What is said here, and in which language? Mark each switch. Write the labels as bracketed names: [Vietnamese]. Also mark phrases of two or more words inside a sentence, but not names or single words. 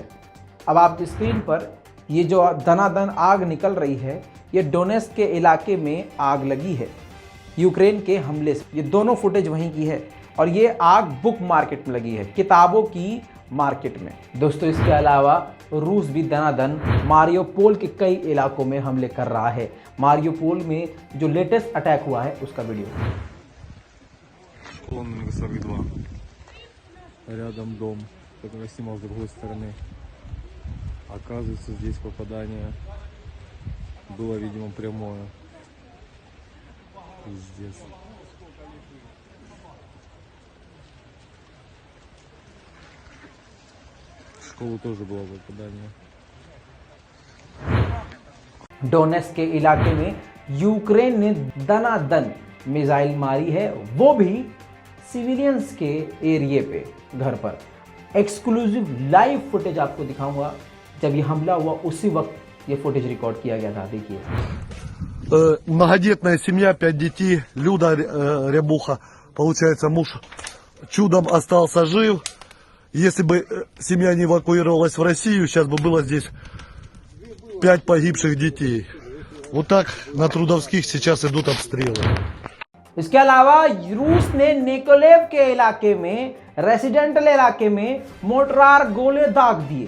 [Hindi] अब आपकी स्क्रीन पर ये जो दनादन आग निकल रही है, ये डोनेस्क के इलाके में आग लगी है यूक्रेन के हमले से। ये दोनों फुटेज वहीं की है और ये आग [English] book market [Hindi] में लगी है, किताबों की मार्केट में। दोस्तों इसके अलावा रूस भी दनादन मारियोपोल के कई इलाकों में हमले कर रहा है। मारियोपोल में जो [English] latest attack [Hindi] हुआ है उसका वीडियो। [Russian] Колонна 42. Рядом дом, который я снимал с другой стороны. Оказывается, здесь попадание было, видимо, прямое. Пиздец. В школу тоже было попадание. [Hindi] डोनेस्क के इलाके में यूक्रेन ने दनादन मिसाइल मारी है, वो भी सिविलियंस के एरिए पे, घर पर। [English] exclusive live footage [Hindi] आपको दिखाऊंगा। जब ये हमला हुआ उसी वक्त ये फुटेज रिकॉर्ड किया गया था। देखिए [Russian] Многодетная семья, 5 детей, Люда Рябуха, получается, муж чудом остался жив. Если бы семья не эвакуировалась в Россию, сейчас бы было здесь 5 погибших детей. Вот так на Трудовских сейчас идут обстрелы. [Hindi] इसके अलावा रूस ने निकोलेव के इलाके में, रेसिडेंटल इलाके में मोर्टार गोले दाग दिए।